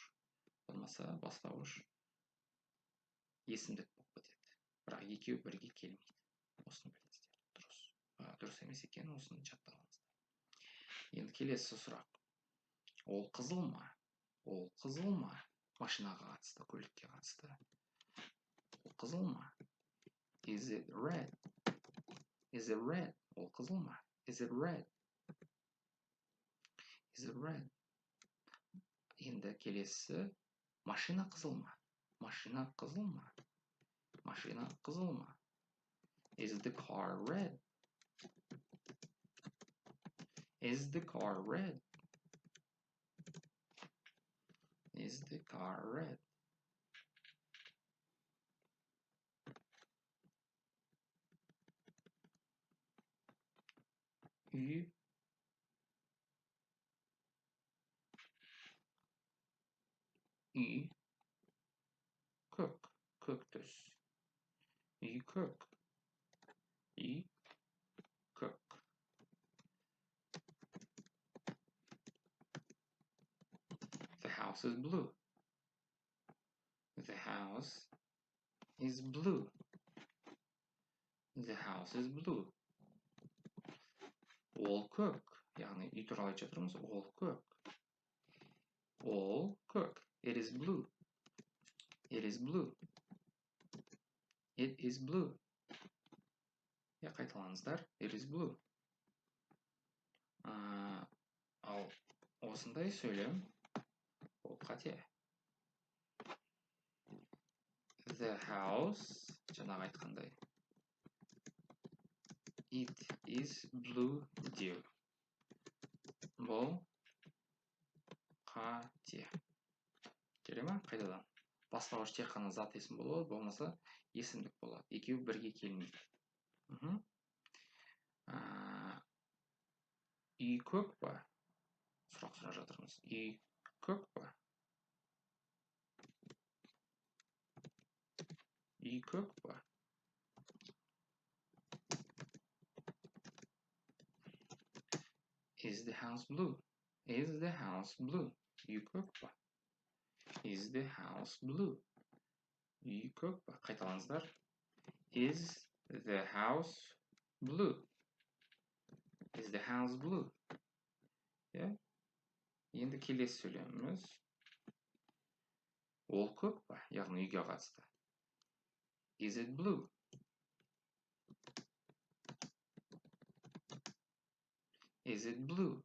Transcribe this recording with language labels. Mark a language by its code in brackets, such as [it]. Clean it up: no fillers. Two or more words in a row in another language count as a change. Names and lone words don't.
[kk] Болмаса бастауыш есімдік болып кетеді. Бірақ екеуі бірге келмейді. Осыны біліңіздер. Дұрыс емес екенін осыны жаттағаныңыздар. Енді келесі сұрақ. Ол қызыл ма? Ол қызыл ма? Машинаға қатысты, көлікке қатысты. Ол қызыл ма? [en] Is it red? Is it red? [kk] Ол қызыл ма? [en] Is it red? Is it red? [kk] Енді келесі. Машина қызыл ма? Машина қызыл ма? Машина қызыл ма? [en] Is the car red? Is the car red? Is the car red? [kk] Үй көк. Көк түс. Үй көк. Үй көк. [en] The house is blue. The house is blue. The house is blue. [kk] Ол көк. Яғни үй туралы айтып жатырмыз. Ол көк. Ол көк. [en] It is blue. It is blue. It is blue. Қайталаңыздар. It is blue. [kk] Ал осындай сөйлем ол қате. [en] The house, [kk] жаңағы айтқандай. [en] It is blue деу. [kk] Бұл қате. Келе ма? Қайтадан. Бастауыш тек қана зат есім болады, болмаса есімдік болады. Екеуі бірге келмейді. Үй көк па? Сұрақ сұрап жатырмыз. Үй көк па? Үй көк па? [en] Is the house blue? Is the house blue? [kk] Үй көк па? [en] Is the house blue? [kk] Үй көк па? Қайталаңыздар. [en] Is the house blue? Is the house blue? [kk] Енді келесі сөйлеміміз. Ол көк па? Яғни үйге қатысты. [en] Is it blue? Is it blue?